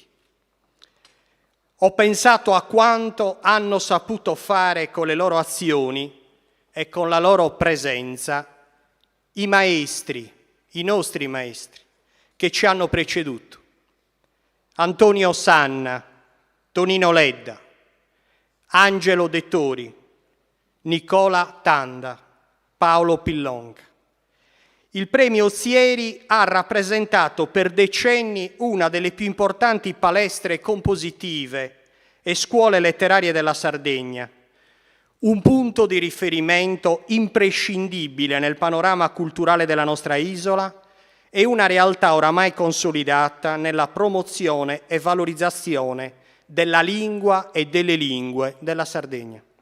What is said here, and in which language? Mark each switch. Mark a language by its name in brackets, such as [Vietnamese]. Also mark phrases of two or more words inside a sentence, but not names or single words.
[Italian] Ho pensato a quanto hanno saputo fare con le loro azioni e con la loro presenza i maestri, i nostri maestri, che ci hanno preceduto. Antonio Sanna, Tonino Ledda, Angelo Dettori, Nicola Tanda, Paolo Pillonga. Il premio Ozieri ha rappresentato per decenni una delle più importanti palestre compositive e scuole letterarie della Sardegna, un punto di riferimento imprescindibile nel panorama culturale della nostra isola e una realtà oramai consolidata nella promozione e valorizzazione della lingua e delle lingue della Sardegna.